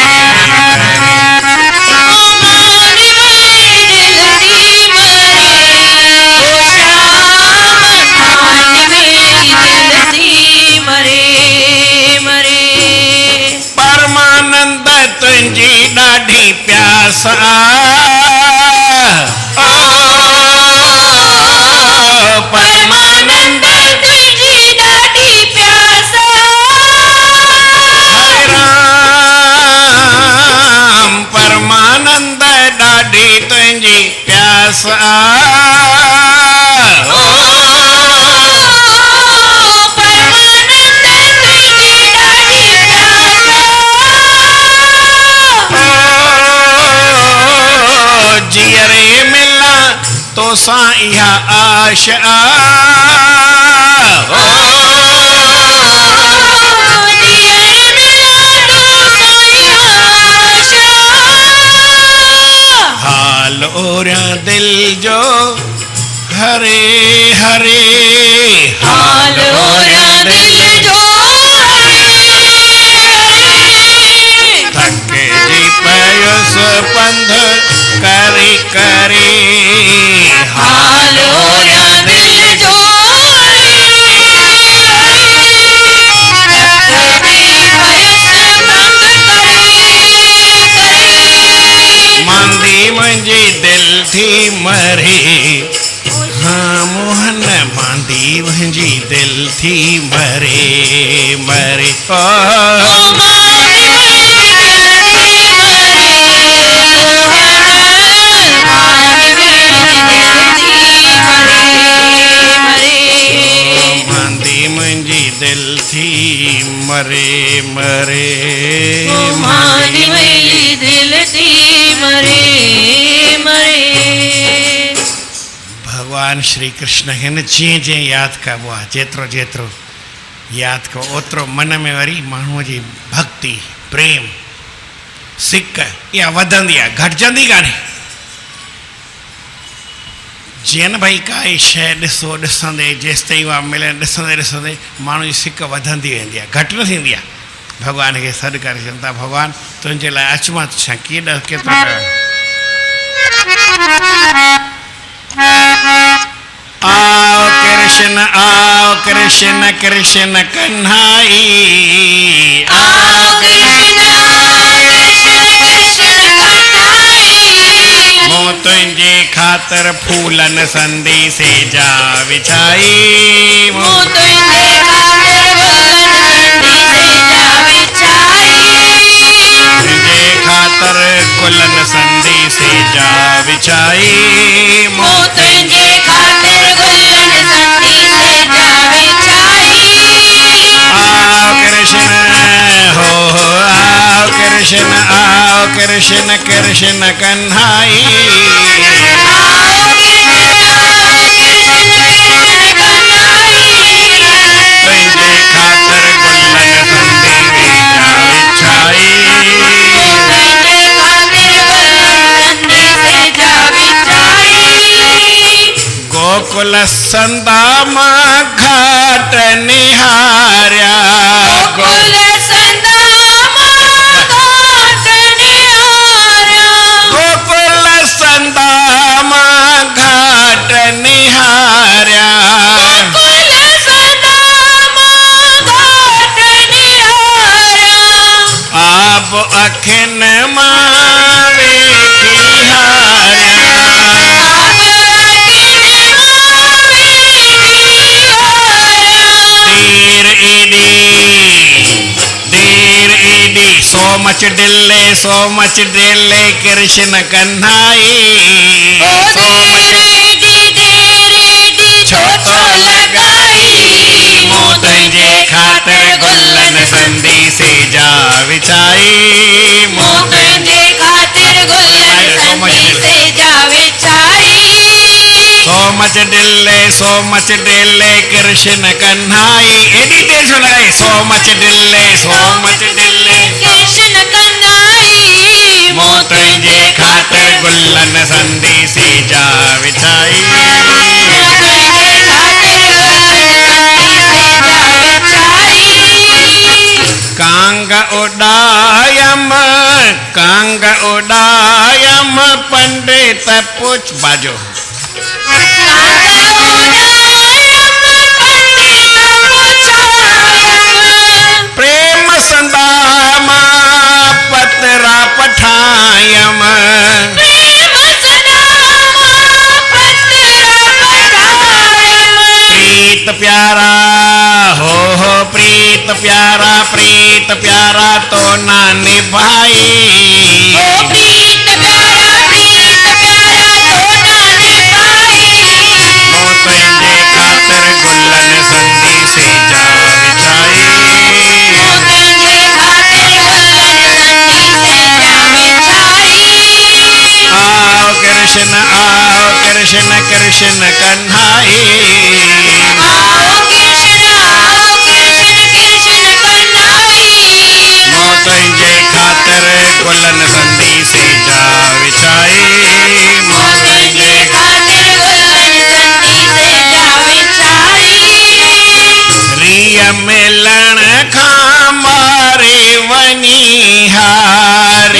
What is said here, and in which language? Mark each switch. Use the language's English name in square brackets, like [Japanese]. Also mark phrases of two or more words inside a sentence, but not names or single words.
[Sindhi] परमानंद तुंहिंजी ॾाढी प्यास परमानंद तुंहिंजी ॾाढी प्यास राम परमानंद ॾाढी तुंहिंजी प्यास जियरे मिला तो सां इहा आश हाल ओरिया दिल जो हरे हरे हाल ओरिया दिल जो थके जी पयुस पंध करे करे हाल ओरिया दिल जो मांदी मुंहिंजी दिल थी मरे हाँ मोहन मांदी मुंहिंजी दिल थी मरे मरे मांदी मुंहिंजी दिल थी मरे मरे मांदी मुंहिंजी दिल थी मरे मरे भगवान श्री कृष्ण हिन जीअं जीअं यादि कबो आहे जेतिरो जेतिरो यादि कयो ओतिरो मन में वरी माण्हूअ जी भक्ति प्रेम सिक इहा वधंदी आहे, घटिजंदी कान्हे। जीअं न भई काई शइ ॾिसो ॾिसंदे जेसि ताईं उहा मिले ॾिसंदे ॾिसंदे माण्हू जी सिक वधंदी वेंदी आहे, घटि न थींदी आहे। भॻवान खे सॾु करे चवनि था भॻवान तुंहिंजे लाइ अचु मां छा केॾा केतिरा आओ कृष्ण कृष्ण कन्हाई, आओ कृष्ण कृष्ण कन्हाई, मूं तुंहिंजे ख़ातिर फूलन संदेसे जा विछाई, मूं तुंहिंजे ख़ातिर गुलन संदेसे जा विछाई, तुंहिंजे ख़ातिर गुलन संदेसे जा विछाई, मूं तुंहिंजे ख़ातिर गुलन संदेसे जा विछाई। आओ कृष्ण आओ कृष्ण कृष्ण कन्हाई, आओ कृष्ण कृष्ण कन्हाई, तुंहिंजे ख़ातिर गुलन संदेसे जा विछाई, तुंहिंजे ख़ातिर गुलन संदेसे जा विछाई। गोकुल संदाम घाट निहारिया, गोकुल संदाम घाट निहारिया, गोकुल संदाम घाट निहारिया, गोकुल संदाम घाट निहारिया, आप अखिन मां वेठी हारिया, [English] so much delay [Sindhi] कृष्ण कन्हाई, छो तो लगाई, मूं तुंहिंजे ख़ातिर गुलन संदेसे जा विछाई, मूं तुंहिंजे ख़ातिर गुलन संदेसे जा विछाई। [English] so much delay [Sindhi] कृष्ण कन्हाई, एडी देर छो लगाई, [English] so much delay [Sindhi] कृष्ण कन्हाई, मूं तुंहिंजे ख़ातिर गुलन संदेसे जा विछाई, तुंहिंजे ख़ातिर गुलन संदेसे जा विछाई। कांग उडायम पंडित पुछ बाजो, प्रेम संदाम पतरा पठायम, प्रीत प्यारा हो प्रीत प्यारा तो ना निभाई, प्रीत प्यारा तो ना निभाई, मूं तुंहिंजे ख़ातिर गुलन संदेसे जा विछाई, मूं तुंहिंजे ख़ातिर गुलन संदेसे जा विछाई। आओ कृष्ण कृष्ण कन्हाई, आओ कृष्ण कृष्ण कन्हाई, मूं तुंहिंजे ख़ातिर गुलन संदेसे जा विछाई, मूं तुंहिंजे ख़ातिर गुलन संदेसे जा विछाई। रिय मिलण खां मारे वञी हारी,